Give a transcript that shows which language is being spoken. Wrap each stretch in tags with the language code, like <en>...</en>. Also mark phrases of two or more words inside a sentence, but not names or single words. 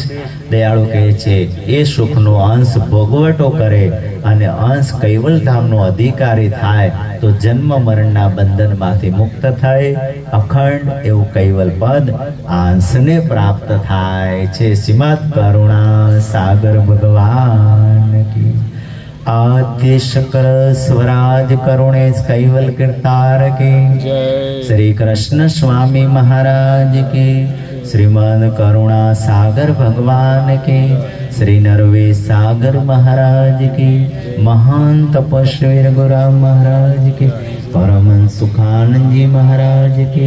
<gu>દયાળુ કહે છે, એ સુખનો અંશ ભોગવટો કરે અને અંશ કૈવલધામનો અધિકારી થાય તો જન્મ મરણના બંધનમાંથી મુક્ત થઈ અખંડ એવું કૈવલ પદ આ અંશને પ્રાપ્ત થાય છે.</gu> <hi>શ્રીમદ કરુણા સાગર ભગવાન કી. आद्य शकर स्वराज करुणेश कैवल कीर्तार के. श्री कृष्ण स्वामी महाराज के. श्रीमद करुणा सागर भगवान के. श्री नरवेश सागर महाराज के. महान तपस्वी रघुराम महाराज के. परमहंस सुखानंद जी महाराज के.</hi>